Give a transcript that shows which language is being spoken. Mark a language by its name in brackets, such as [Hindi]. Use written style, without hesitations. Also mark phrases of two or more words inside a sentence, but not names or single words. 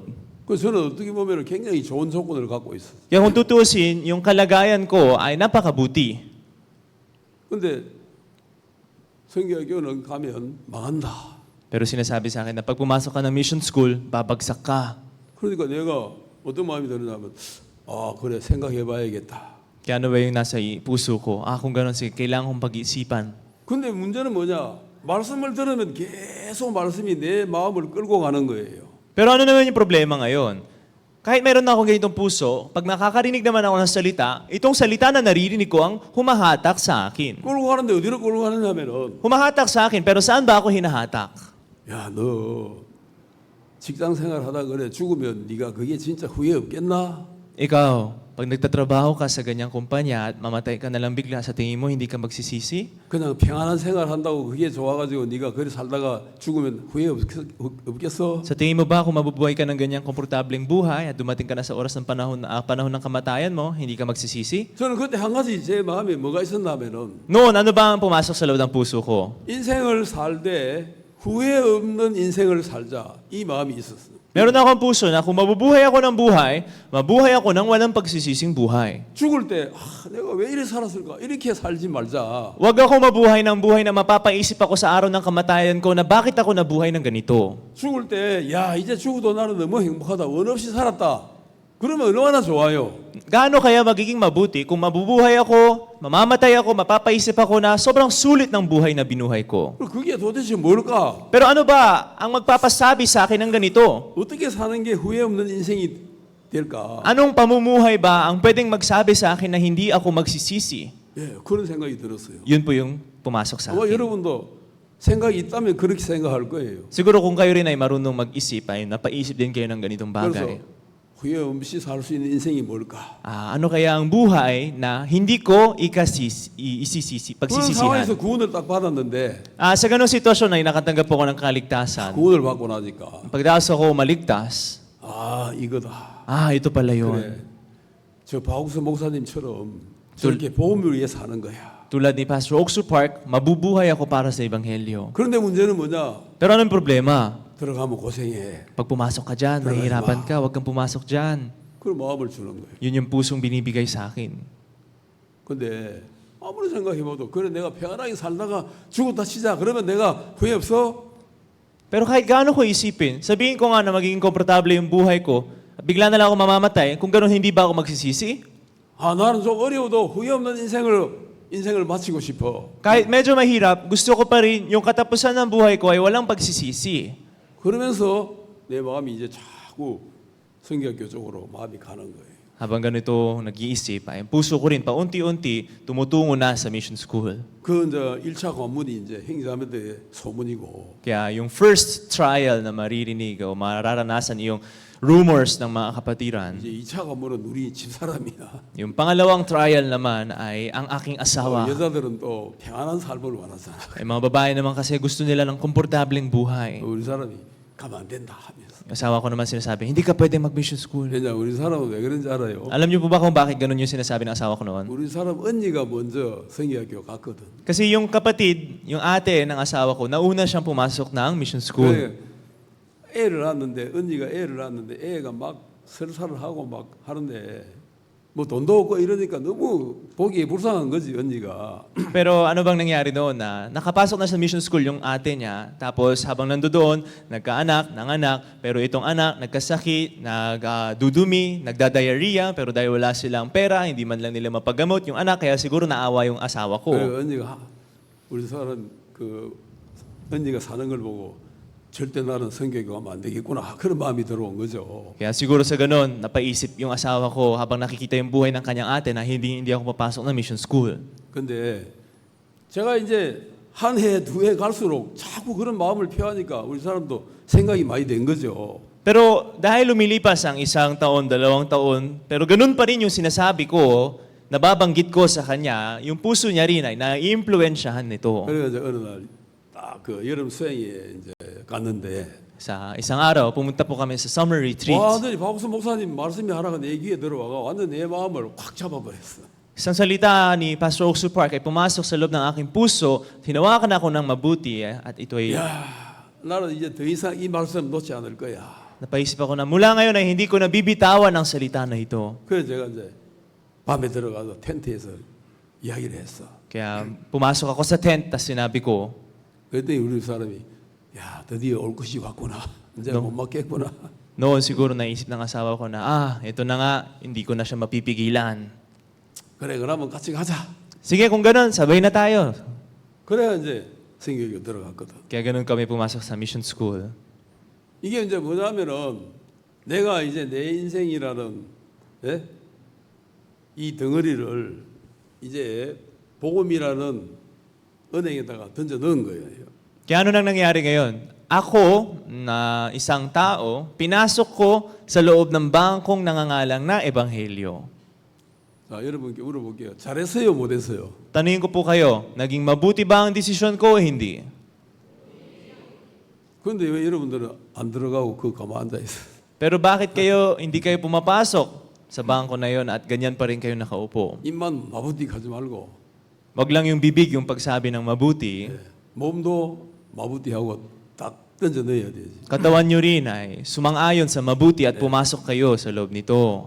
[Korean] 그래서 저는 어떻게 보면 굉장히 좋은 조건을 갖고 있어요. [Filipino] Kaya kung tutusin, yung kalagayan ko ay napakabuti. [Korean] 근데 성교학교는 가면 망한다. [Filipino] Pero sinasabi sa akin na pag pumasok ka ng [English] mission school, [Filipino] babagsak ka. [Korean] 그러니까 내가 어떤 마음이 드느냐면 그래 생각해 봐야겠다. [Filipino] Kaya ano ba yung nasa puso ko? Kung gano'n, sige, kailangan kong pag-iisipan. [Korean] 근데 문제는 뭐냐? 말씀을 들으면 계속 말씀이 내 마음을 끌고 가는 거예요. [Filipino] Pero ano naman yung problema ngayon? Kahit meron na akong ganitong puso, pag nakakarinig naman ako ng salita, itong salita na naririnig ko ang humahatak sa akin. [Korean] 끌고 가는데 어디로 끌고 가느냐면은 [Filipino] Humahatak sa akin, pero saan ba ako hinahatak? [Korean] 야, 너 직장 생활 하다 그래 죽으면 네가 그게 진짜 후회 없겠나? [Filipino] Ikaw, pag nagtatrabaho ka sa ganyang kumpanya at mamatay ka na lang bigla, sa tingin mo hindi ka magsisisi? [Korean] 그냥 평안한 생활 한다고 그게 좋아가지고 네가 그리 살다가 죽으면 후회 없겠어? [Filipino] Sa tingin mo ba kung mabubuhay ka ng ganyang komportableng buhay at dumating ka na sa oras ng panahon ng kamatayan mo, hindi ka magsisisi? [Korean] 저는 그때 한 가지 제 마음에 뭐가 있었냐면은 [Filipino] Noon, ano ba ang pumasok sa loob ng puso ko? [Korean] 인생을 살 때 후회 없는 인생을 살자 이 마음이 있었어요. [Filipino] Meron akong puso na kung mabubuhay ako ng buhay, mabuhay ako ng walang pagsisising buhay. [Korean] 죽을 때 내가 왜 이래 살았을까? 이렇게 살지 말자. [Filipino] Huwag ako mabuhay ng buhay na mapapaisip ako sa araw ng kamatayan ko na bakit ako nabuhay ng ganito. [Korean] 죽을 때 야 이제 죽어도 나는 너무 행복하다. 원 없이 살았다. 그러면 얼마나 좋아요. [Filipino] Gaano kaya magiging mabuti kung mabubuhay ako, mamamatay ako, mapapaisip ako na sobrang sulit ng buhay na binuhay ko? [Korean] 그럼 그게 도대체 뭘까? [Filipino] Pero ano ba ang magpapasabi sa akin ng ganito? [Korean] 어떻게 사는 게 후회 없는 인생이 될까? [Filipino] Anong pamumuhay ba ang pwedeng magsabi sa akin na hindi ako magsisisi? [Korean] 예, 그런 생각이 들었어요. [Filipino] Yun po yung pumasok sa [Korean] 아마 [Filipino] akin. [Korean] 여러분도 생각이 있다면 그렇게 생각할 거예요. [Filipino] Siguro kung kayo rin ay marunong mag-isip, ay napaisip din kayo ng ganitong bagay. [Korean] 그래서 후회 없이 살 수 있는 인생이 뭘까? [Filipino] Ano kaya ang buhay na hindi ko [Korean] 그런 [Filipino] pagsisisihan? [Korean] 상황에서 구원을 딱 받았는데 [Filipino] Sa ganung sitwasyon ay nakatanggap po ako ng kaligtasan. [Korean] 구원을 받고 나니까 [Filipino] Pagdaos ako maligtas, [Korean] 이거다. [Filipino] ito pala [Korean] 그래. [Filipino] yun. [Korean] 저 박욱수 목사님처럼 저렇게 복음을 위해 사는 거야. [Filipino] Tulad ni Pastor Oxu Park, mabubuhay ako para sa Ebanghelyo. [Korean] 그런데 문제는 뭐냐? [Filipino] Pero anong problema? [Korean] 들어가면 고생해. [Filipino] Pag pumasok ka dyan, Pero mahihirapan iba. ka, huwag kang pumasok dyan. [Korean] 그런 마음을 주는 거예요. [Filipino] Yun yung pusong binibigay sa akin. [Korean] 근데 아무리 생각해봐도 그래 내가 평안하게 살다가 죽었다 치자. 그러면 내가 후회 없어? [Filipino] Pero kahit gaano ko isipin, sabihin ko nga na magiging komportable yung buhay ko, bigla na lang ako mamamatay, kung gano'n hindi ba ako magsisisi? [Korean] 나는 좀 어려워도 후회 없는 인생을 마치고 싶어. [Filipino] Kahit medyo mahirap, gusto ko pa rin yung katapusan ng buhay ko ay walang pagsisisi. [Korean] 그러면서 내 마음이 이제 자꾸 성경학교 쪽으로 마음이 가는 거예요. [Filipino] Habang ganito nag-iisip, ay ang puso ko rin paunti-unti tumutungo na sa [English] mission school. [Korean] 그 이제 1차 관문이 이제 행자매들의 소문이고 [Filipino] Kaya yung [English] first trial [Filipino] na maririnig o mararanasan yung rumors ng mga kapatiran. [Korean] 이제 2차 관문은 우리 집사람이야. [Filipino] Yung pangalawang trial naman ay ang aking asawa. [Korean] 여자들은 또 평안한 삶을 원하잖아. [Filipino] Ay mga babae naman kasi gusto nila ng komportableng buhay. [Korean] 우리 사람이 가면 안 된다 하면서. [Filipino] Yung asawa ko naman sinasabi, hindi ka pwede [English] mag-mission school. [Korean] 왜냐 우리 사람은 왜 그런지 알아요? [Filipino] Alam niyo po ba kung bakit ganun yung sinasabi ng asawa ko noon? [Korean] 우리 사람 언니가 먼저 성경학교 갔거든. [Filipino] Kasi yung kapatid, yung ate ng asawa ko, nauna siyang pumasok ng [English] mission school. [Korean] 그래, 애를 낳았는데 언니가 애를 낳았는데 애가 막 설사를 하고 막 하는데 뭐 돈도 없고 이러니까 너무 보기 불쌍한 거지 언니가. [Filipino] Pero ano bang nangyari doon na nakapasok na sa [English] mission school [Filipino] yung ate niya, tapos habang nandoon, nagkaanak, nanganak, pero itong anak nagkasakit, nagdudumi, nagda-diarrhea, pero dahil wala silang pera, hindi man lang nila mapagamot yung anak, kaya siguro naawa yung asawa ko. [Korean] 그래 언니가 우리 사람 그 언니가 사는 걸 보고 절대 나는 성경교 가면 안 되겠구나 그런 마음이 들어온 거죠. [Filipino] Kaya siguro sa ganun, napaisip yung asawa ko habang nakikita yung buhay ng kanyang ate na hindi ako papasok ng [English] mission school. [Korean] 근데 제가 이제 한 해, 두 해 갈수록 자꾸 그런 마음을 표하니까 우리 사람도 생각이 많이 된 거죠. [Filipino] Pero dahil lumilipas ang isang taon, 2 taon, pero ganun pa rin yung sinasabi ko, nababanggit ko sa kanya, yung puso niya rin ay naiimpluwensyahan nito. [Korean] 그래서 어느 날 딱 그 여름 수행에 이제 갔는데 [Filipino] Sa isang araw, pumunta po kami sa [English] summer retreat. [Korean] 완전히 박우수 목사님 말씀이 하나가 내 귀에 들어와가 완전 내 마음을 확 잡아버렸어. [Filipino] Isang salita ni Pastor Oxu Park ay pumasok sa loob ng aking puso, hinawakan ako ng mabuti at ito ay [Korean] 야, 나는 이제 더 이상 이 말씀 놓지 않을 거야. [Filipino] napaisip ako na mula ngayon ay hindi ko nabibitawan ang salita na ito. [Korean] 그래서 제가 이제 밤에 들어가서 텐트에서 이야기를 했어. [Filipino] Kaya pumasok ako sa tent, tas sinabi ko, [Korean] 그랬더니 우리 사람이 야 드디어 올 것이 왔구나. 이제 못 맞겠구나. [Filipino] noon siguro naisip ng asawa ko na, ito na nga, hindi ko na siya mapipigilan. [Korean] 그래 그러면 같이 가자. [Filipino] Sige, kung ganun, sabay na tayo. [Korean] 그래야 이제 성경교 들어갔거든. [Filipino] Kaya ganun kami pumasok sa [English] mission school. [Korean] 이게 이제 뭐냐면은 내가 이제 내 인생이라는 예? 이 덩어리를 이제 복음이라는 은행에다가 던져 넣은 거예요. [Filipino] Kaya ano nang nangyari ngayon? Ako, na isang tao, pinasok ko sa loob ng bangkong nangangalang na Ebanghelyo. [Korean] 자, 여러분께 물어볼게요. 잘했어요, 못했어요? [Filipino] Tanungin ko po kayo, naging mabuti ba ang desisyon ko o hindi? [Korean] 그런데 왜 여러분들은 안 들어가고 그 가만 앉아 있어? [Filipino] Pero bakit hindi kayo pumapasok sa bangko na yon at ganyan pa rin kayo nakaupo? [Korean] 입만 마부띠 하지 말고 [Filipino] Wag lang yung bibig yung pagsabi ng mabuti, [Korean] 몸도 마부띠하고 딱 던져 넣어야 되지. [Filipino] Katawan nyo rin ay sumang-ayon sa mabuti at pumasok kayo sa loob nito.